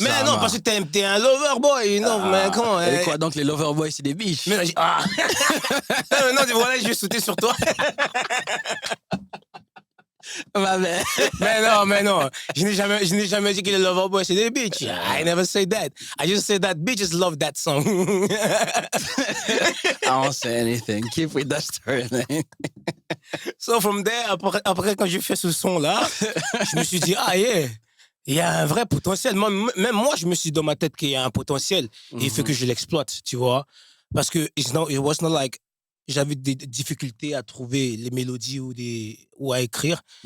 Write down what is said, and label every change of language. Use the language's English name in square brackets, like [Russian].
[French] Mais non, parce que t'es un lover boy, non, mais comment? Et quoi, donc les lover boys, c'est des bitches? Mais non, voilà, je vais sauter sur toi. Mais non. Je n'ai jamais dit que les lover boys c'est des bitches. [English] I never say that. I just say that bitches love that song. I don't say anything. Keep with that story, man. So from there, [French] après quand j'ai fait ce son-là, je me suis dit, yeah, il y a un vrai potentiel. Même moi, je me suis dit dans ma tête qu'il y a un potentiel. Et il faut que je l'exploite, tu vois. Parce que [English] it was not like [French] j'avais des difficultés à trouver les mélodies ou à écrire.